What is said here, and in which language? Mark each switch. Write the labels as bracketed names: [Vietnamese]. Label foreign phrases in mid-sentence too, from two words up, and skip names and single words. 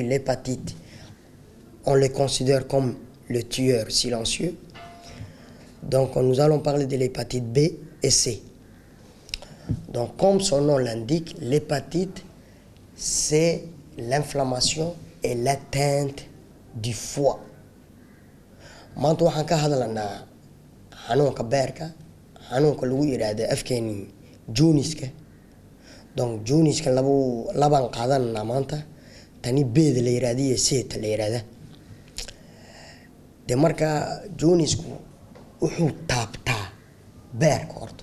[French] L'hépatite, on les considère comme le tueur silencieux. Donc nous allons parler de l'hépatite B et C. Donc comme son nom l'indique, l'hépatite, c'est l'inflammation et l'atteinte du foie. [Somali] maanta waxaan ka hadlanaa xanuunka beerka, xanuunka lagu yiraahdo afkeeni jooniska. Donc jooniska laban qaadanaa maanta, tani beeda la yiraahdo iyo seeta la yiraahdo. De marka joonisku wuxuu taabtaa beerka horta.